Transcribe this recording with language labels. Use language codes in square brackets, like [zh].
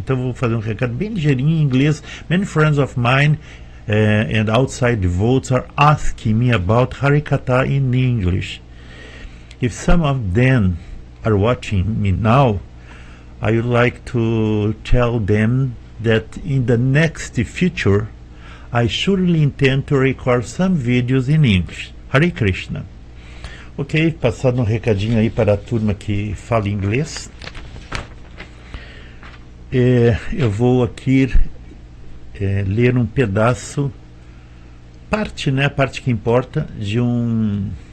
[pt] Então vou fazer um recado bem ligeirinho em inglês. [en] Many friends of mine and outside the votes are asking me about Harikatha in English. If some of them are watching me now, I would like to tell them that in the next future, I surely intend to record some videos in English. Hare Krishna. [pt] Ok, passando um recadinho aí para a turma que fala inglês. Eu vou aqui ler um pedaço, parte, né, a parte que importa, de um